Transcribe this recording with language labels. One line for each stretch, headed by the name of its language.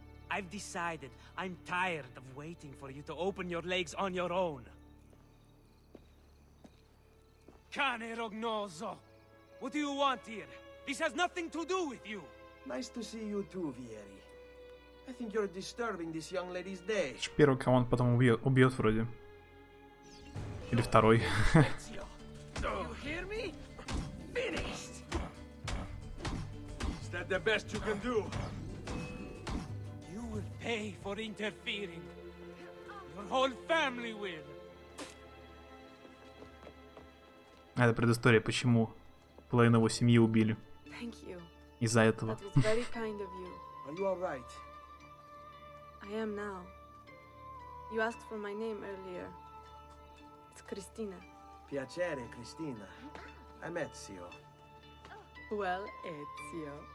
English: I've decided I'm tired of waiting for you to open your legs on your own.
Italian: Cane rognoso!
English: What do you want here? This has nothing to do with you! Nice to see you too, Vieri. I think you're disturbing this young lady's day.
Russian: Первый, кого он потом убьет вроде. Или второй.
English: You hear me? Finished. Is that the best you can do? You will pay for interfering. Your whole family will.
Russian: Это предыстория, почему половину его семьи убили.
English: Thank you.
Russian: Из-за этого.
English: That was very kind of you. Are you all right? I am now. You asked for my name earlier. It's Cristina.
Italian: Piacere,
English: Cristina. I'm Ezio. Well, Ezio.